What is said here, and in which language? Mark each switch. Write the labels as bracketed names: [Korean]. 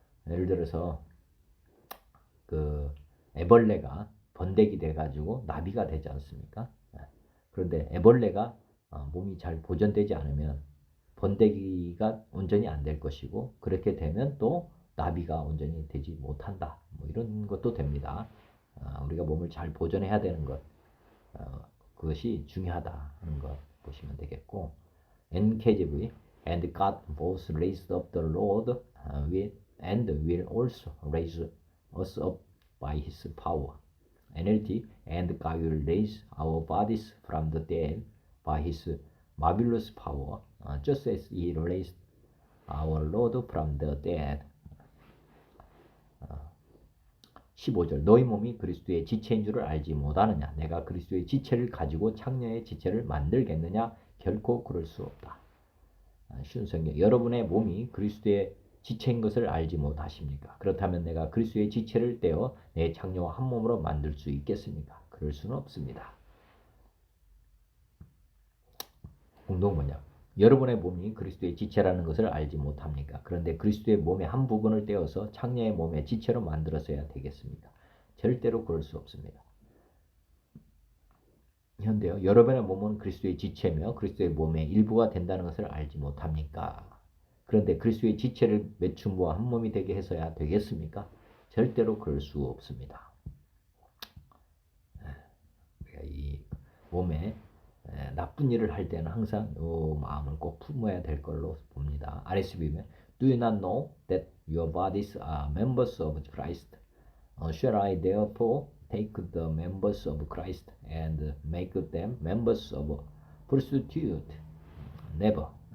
[Korean] 예를 들어서 그 애벌레가 번데기 돼가지고 나비가 되지 않습니까? 그런데 애벌레가 몸이 잘 보존되지 않으면 번데기가 온전히 안 될 것이고 그렇게 되면 또 나비가 온전히 되지 못한다. 이런 것도 됩니다. 우리가 몸을 잘 보존해야 되는 것 그것이 중요하다 하는 것 보시면 되겠고 [English] NKJV And God both raised up the Lord and will also raise us up by His power. NLT And God will raise our bodies from the dead by His marvelous power, just as He raised our Lord from the dead. [Korean] 15절 너희 몸이 그리스도의 지체인 줄을 알지 못하느냐? 내가 그리스도의 지체를 가지고 창녀의 지체를 만들겠느냐? 결코 그럴 수 없다. 쉬운 성경 여러분의 몸이 그리스도의 지체인 것을 알지 못하십니까? 그렇다면 내가 그리스도의 지체를 떼어 내 창녀와 한 몸으로 만들 수 있겠습니까? 그럴 수는 없습니다. 공동번역 여러분의 몸이 그리스도의 지체라는 것을 알지 못합니까? 그런데 그리스도의 몸의 한 부분을 떼어서 창녀의 몸의 지체로 만들어서야 되겠습니까? 절대로 그럴 수 없습니다. 현대요. 여러분의 몸은 그리스도의 지체며 그리스도의 몸의 일부가 된다는 것을 알지 못합니까? 그런데 그리스도의 지체를 매춘부와 한 몸이 되게 해서야 되겠습니까? 절대로 그럴 수 없습니다. 이 몸에 나쁜 일을 할 때는 항상 이 마음을 꼭 품어야 될 걸로 봅니다. [English] RSV면 Do you not know that your bodies are members of Christ? Shall I therefore take the members of Christ and make them members of prostitute? Never.